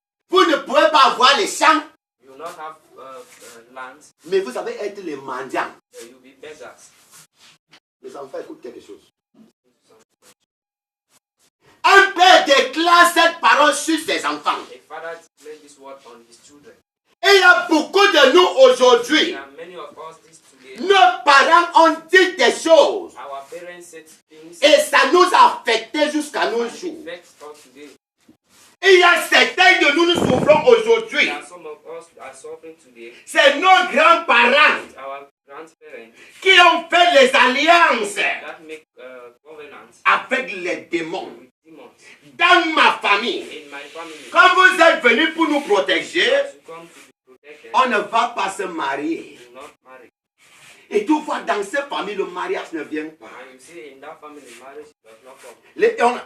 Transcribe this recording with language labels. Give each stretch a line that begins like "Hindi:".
French: vous ne pouvez pas avoir les champs,
English: you will not have lands,
French: mais vous savez être les mendiants.
English: you will be beggars."
French: Les enfants écoutent quelque chose. Un père déclare cette parole sur ses enfants.
English: A father declared this word on his children.
French: Et il y a beaucoup de nous aujourd'hui.
English: There are many of us this today.
French: Nos parents ont dit des choses.
English: Our parents said things
French: Et ça nous a affectés jusqu'à nos
English: and it
French: jours.
English: affects us today.
French: Et il y a certains de nous, nous souffrons aujourd'hui.
English: There are some of us who are suffering today.
French: C'est nos grands-parents
English: Our grandparents
French: qui ont fait les alliances
English: that make covenants
French: avec les démons.
English: with demons.
French: Dans ma famille,
English: In my family,
French: quand vous êtes venus pour nous protéger,
English: as you come to be protected,
French: on ne va pas se marier.
English: do not marry.
French: Et tu vois, dans cette famille, le mariage ne vient pas.
English: And you see in that family, marriage does not come.